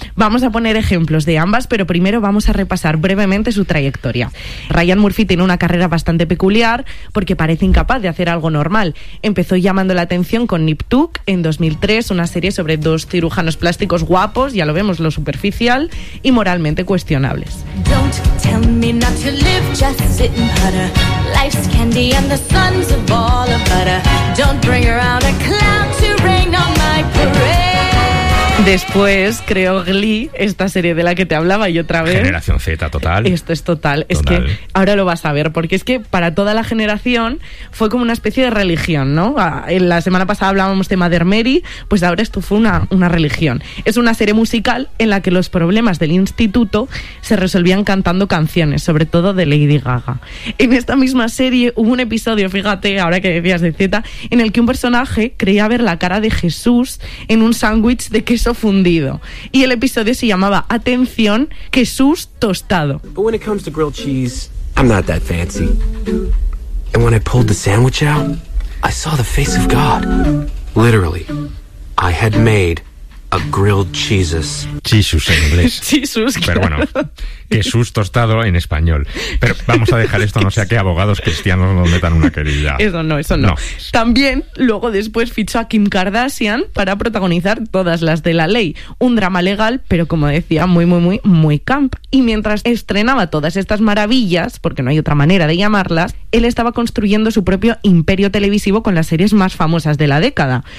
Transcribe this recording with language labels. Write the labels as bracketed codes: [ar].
[es] Vamos a poner ejemplos de ambas, pero primero vamos a repasar brevemente su trayectoria. Ryan Murphy tiene una carrera bastante peculiar porque parece incapaz de hacer algo normal. Empezó llamando la atención con Nip Tuck en 2003, una serie sobre dos cirujanos plásticos guapos, ya lo vemos, lo superficial y moralmente cuestionables. [en] Don't tell me not to live, just sit and putter. Life's candy and the sun's a ball of butter. Don't bring around a cloud to rain on my parade. [es] Después creó Glee, esta serie de la que te hablaba, y otra vez... Generación Z, total. Esto es total. Es que ahora lo vas a ver, porque es que para toda la generación fue como una especie de religión, ¿no? La semana pasada hablábamos de Mother Mary, pues ahora esto fue una religión. Es una serie musical en la que los problemas del instituto se resolvían cantando canciones, sobre todo de Lady Gaga. En esta misma serie hubo un episodio, fíjate, ahora que decías de Z, en el que un personaje creía ver la cara de Jesús en un sándwich de queso fundido. Y el episodio se llamaba Atención, Jesús tostado. [en] But when it comes to grilled cheese, I'm not that fancy. And when I pulled the sandwich out, I saw the face of God. Literally, I had made a grilled Jesus. [es] Jesus en inglés. Jesus, claro. Pero bueno, Jesús tostado en español. Pero vamos a dejar esto, no sea que abogados cristianos nos metan una querella. Eso no. También, luego después fichó a Kim Kardashian para protagonizar todas las de La Ley. Un drama legal, pero como decía, muy, muy, muy, muy camp. Y mientras estrenaba todas estas maravillas, porque no hay otra manera de llamarlas, él estaba construyendo su propio imperio televisivo con las series más famosas de la década.